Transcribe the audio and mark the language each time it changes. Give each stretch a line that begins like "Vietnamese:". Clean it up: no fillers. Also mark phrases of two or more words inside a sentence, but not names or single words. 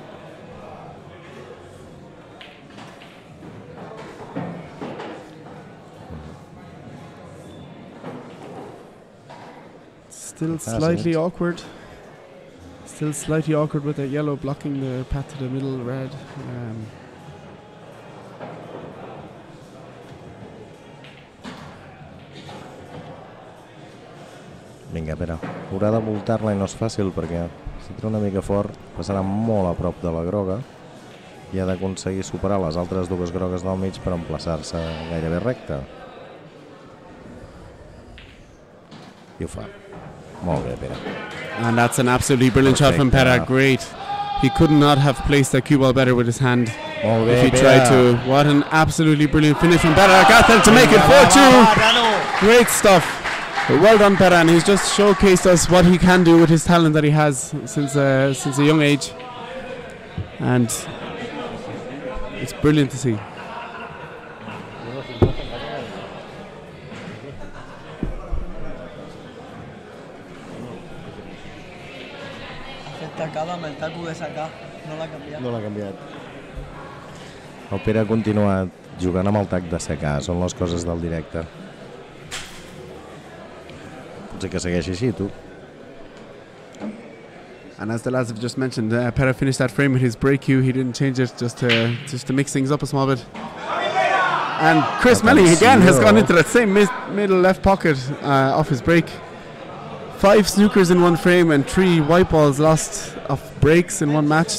English: Still slightly awkward. Still slightly awkward with that yellow blocking the path to the middle red.
Catalan: Vinga, Pere, haurà de voltar-la i no és fàcil perquè si tira una mica fort passarà molt a prop de la groga i ha d'aconseguir superar les altres dues grogues del mig per emplaçar-se gairebé recte. I ho fa. Molt bé, Pere.
English: And that's an absolutely brilliant shot from Pera. Great he could not have placed that cue ball better with his hand if he Pere. tried to. What an absolutely brilliant finish from Pere Alcazar to make it 4-2. Great stuff. Well done, Pere, and he's just showcased us what he can do with his talent that he has since a young age, and it's brilliant to see.
Catalan: No l'ha canviat. El Pere ha continuat jugant amb el tac de secar, són les coses del directe. Potser que segueixi així, tu.
English: And as the lads have just mentioned, Pere finished that frame with his break cue. He didn't change it just to mix things up a small bit. And Chris Melling again has gone into that same middle left pocket off his break. 5 snookers in one frame and 3 white balls lost off breaks in one match.